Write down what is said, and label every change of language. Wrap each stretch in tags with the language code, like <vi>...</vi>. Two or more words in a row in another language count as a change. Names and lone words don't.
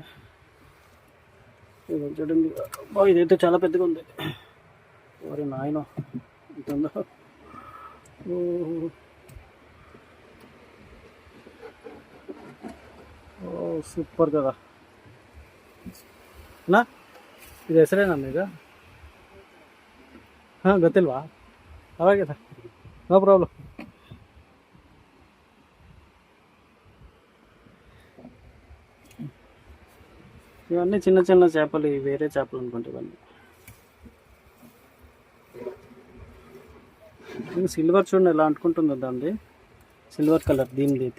<te>ఇది చూడండి, ఇదైతే చాలా పెద్దగా ఉంది. మరి నాయన ఎంత ఉందో. ఓ సూపర్ కదా నా.</te> <kn>ఇది ಹೆಸರೇನಾ ಈಗ? ಗೊತ್ತಿಲ್ವಾ? ಅವಾಗಿದೆ,</kn> <en>no problem.</en> <te>ఇవన్నీ చిన్న చిన్న చేపలు, వేరే చేపలు అనుకుంటే ఇవన్నీ. సిల్వర్ చూడండి ఎలా అంటుకుంటుందో దాన్ని,</te> <en>silver colour</en> <te>దీనిది అయితే.</te>